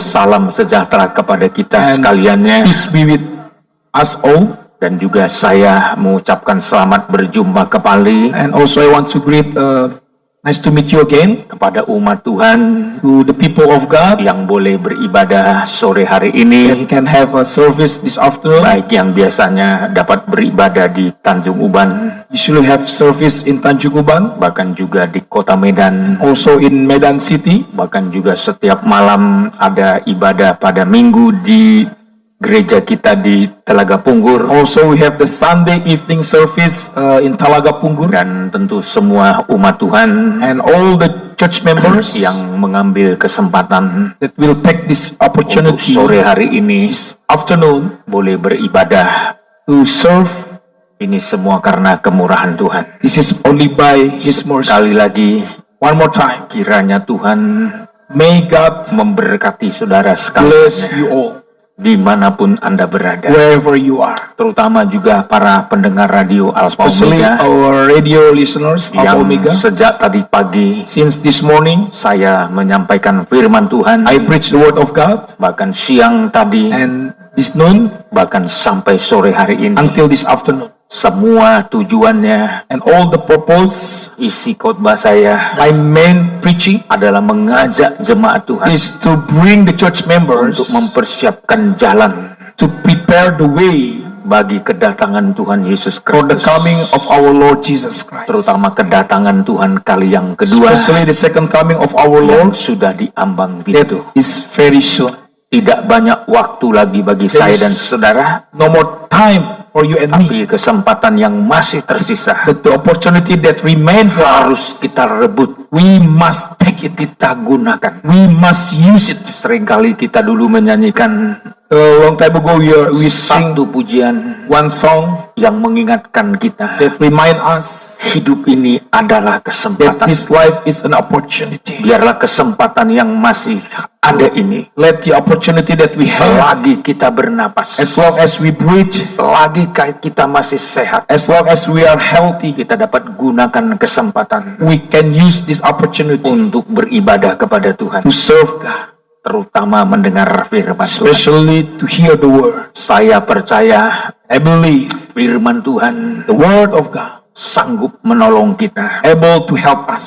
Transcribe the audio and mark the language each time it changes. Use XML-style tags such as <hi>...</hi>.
<id>salam sejahtera kepada kita</id> <en>and</en> <id>sekaliannya,</id> <en>peace be with us all.</en> <id>dan juga saya mengucapkan selamat berjumpa kembali</id> <en>And also I want to greet, nice to meet you again,</en> <id>kepada umat Tuhan</id> <en>to the people of God</en> <id>yang boleh beribadah sore hari</id> <en>that</en> <id>ini,</id> <en>can have a service this afternoon.</en> <id>baik yang biasanya dapat beribadah di Tanjung Uban,</id> <en>Usually have service in Tanjung Uban,</en> <id>bahkan juga di Kota Medan,</id> <en>also in Medan City,</en> <id>bahkan juga setiap malam ada ibadah pada Minggu di gereja kita di Telaga Punggur,</id> <en>also we have the Sunday evening service in Talaga Punggur,</en> <id>dan tentu semua umat Tuhan</id> <en>and all the church members</en> <id>yang mengambil kesempatan</id> <en>that will take this</en> <id>untuk</id> <en>opportunity</en> <id>sore hari ini</id> <en>this afternoon</en> <id>boleh beribadah.</id> <en>to serve.</en> <id>Ini semua karena kemurahan Tuhan.</id> <en>This is only by His mercy.</en> <id>Sekali lagi,</id> <en>One more time,</en> <id>kiranya Tuhan</id> <en>may God</en> <id>memberkati saudara</id> <en>bless</en> <id>sekalian</id> <en>you all,</en> <id>dimanapun Anda berada,</id> <en>wherever you are,</en> <id>terutama juga para pendengar radio Alpha</id> <en>especially</en> <id>Omega</id> <en>our radio listeners of</en> <id>yang</id> <en>Omega.</en> <id>sejak tadi pagi</id> <en>Since this morning,</en> <id>saya menyampaikan firman Tuhan,</id> <en>I preach the word of God,</en> <id>bahkan siang tadi,</id> <en>and this noon</en> <id>bahkan sampai sore hari ini.</id> <en>until this afternoon.</en> <id>Semua tujuannya,</id> <en>And all the purpose,</en> <id>isi khotbah saya</id> <en>my main preaching</en> <id>adalah mengajak jemaat Tuhan</id> <en>is to bring the church members</en> <id>untuk mempersiapkan jalan</id> <en>to prepare the way</en> <id>bagi kedatangan Tuhan Yesus</id> <en>for the</en> <id>Kristus,</id> <en>coming of our Lord Jesus Christ,</en> <id>terutama kedatangan Tuhan kali yang kedua</id> <en>especially the second coming of our</en> <id>yang</id> <en>Lord</en> <id>sudah diambang</id> <en>that</en> <id>pintu.</id> <en>is very soon.</en> <id>Tidak banyak waktu lagi bagi</id> <en>There</en> <id>saya</id> <en>is</en> <id>dan saudara,</id> <en>no more time for you and me,</en> <id>tapi kesempatan yang masih tersisa</id> <en>but the opportunity that remains for us,</en> <id>harus kita rebut,</id> <en>We must take it.</en> <id>Kita gunakan.</id> <en>We must use it.</en> <id>Seringkali kita dulu menyanyikan</id> <en>A long time ago, we sing</en> <id>satu pujian</id> <en>one song</en> <id>yang mengingatkan kita</id> <en>that remind us</en> <id>hidup ini adalah</id> <en>that</en> <id>kesempatan.</id> <en>this life is an opportunity.</en> <id>Biarlah kesempatan yang masih ada ini,</id> <en>Let the opportunity that we have,</en> <id>selagi kita bernapas,</id> <en>as long as we breathe,</en> <id>selagi kita masih sehat,</id> <en>as long as we are healthy,</en> <id>kita dapat gunakan kesempatan</id> <en>we can use this opportunity</en> <id>untuk beribadah kepada Tuhan,</id> <en>to serve God,</en> <id>terutama mendengar firman Tuhan.</id> <en>especially to hear the word.</en> <id>Saya percaya</id> <en>I believe</en> <id>firman Tuhan</id> <en>the word of God</en> <id>sanggup menolong kita,</id> <en>able to help us,</en>